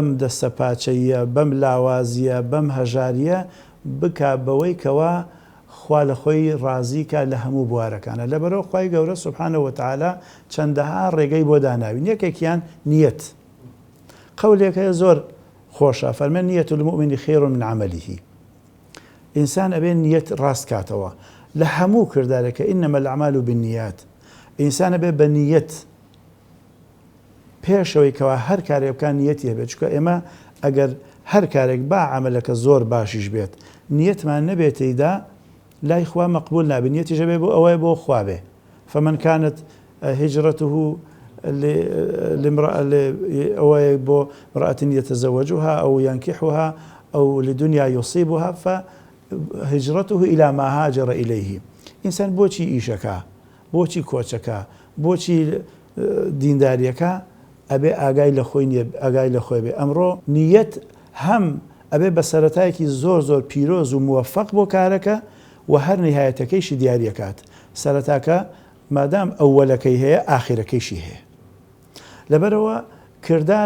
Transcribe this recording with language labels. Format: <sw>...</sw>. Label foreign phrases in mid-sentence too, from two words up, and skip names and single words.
<ckb>دەستە پاچەیە بەم لاوازیە بەم هەژاریە بکا بەوەی کەوا خوا لە خۆی ڕازیکە لە هەموو بوارەکانە لەبەرەوە خوای گەورە</ckb> <ar>سوبحانەهو وتەعالا</ar> <ckb>چەندەها ڕێگەی بۆ داناوین یەکێکیان نیەت قەولێکە زۆر خۆشە فەرمێن</ckb> <ar>نیەت المؤمن خەیر من عەمەلیه</ar> <ckb>ئینسان ئەبێ نیەت ڕاست کاتەوە لە هەموو کردارێکە</ckb> <ar>ئینەمە الأعمال بالنیات</ar> <ckb>ئینسان ئەبێ بە نیەت پێشەوەی کەوا هەر کارێک بکان نیەتی هەبێت چونکە ئێمە ئەگەر هەر کارێک با عەمەلەکە زۆر باشیش بێت نیەتمان نەبێتەیدا لای خوا مەقبول نابێت نیەتیش هەبێ بۆ ئەوەی بۆ خوا بێ</ckb> <ar>فمن كانت هجرته</ar> <ckb>بۆ</ckb> <ar>امرأة يتزوجها أو ينكحها أو لدنيا يصيبها فهجرته إلى ما هاجر إليه</ar> <ckb>إنسان بۆچی ئیشەکە بۆچی کۆچەکە بۆچی دینداریەکە ئەبێ ئاگای لە خۆی نیە ئاگای لە خۆی بێ ئەمڕۆ نیەت هەم ئەبێ بە سەرەتایەکی زۆر پیرۆز و موفق بۆ کارەکە و هەر نهایەتەکەیشی دیاریەکات سەرەتاکە مادام ئەوەلەکەی هەیە ئاخیرەکەیشی هەیە لەبەرەوە کردار</ckb>